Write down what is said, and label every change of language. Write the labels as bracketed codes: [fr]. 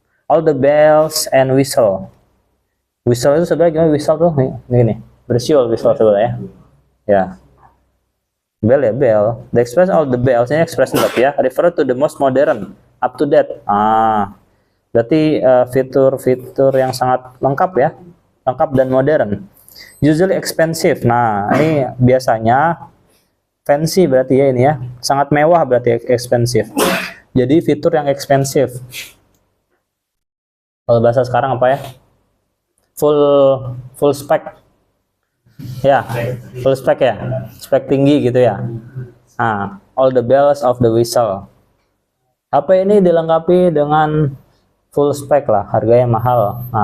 [en] All the bells and whistle. [id] Whistle itu sebenarnya gimana? Whistle tuh ini bersiul whistle sebenarnya ya. Bell ya, bell. [en] The express all the bells ini expression [id] tapi ya, [en] refer to the most modern, up to date. [id] Berarti fitur-fitur yang sangat lengkap ya, lengkap dan modern. [en] Usually expensive. [id] Nah, ini biasanya fancy berarti ya ini ya, sangat mewah berarti expensive. Jadi fitur yang expensive. Kalau bahasa sekarang apa ya? Full spec. Ya, full spec ya, spek tinggi gitu ya. [en] All the bells of the whistle. [id] HP ini dilengkapi dengan full spec lah, harganya mahal.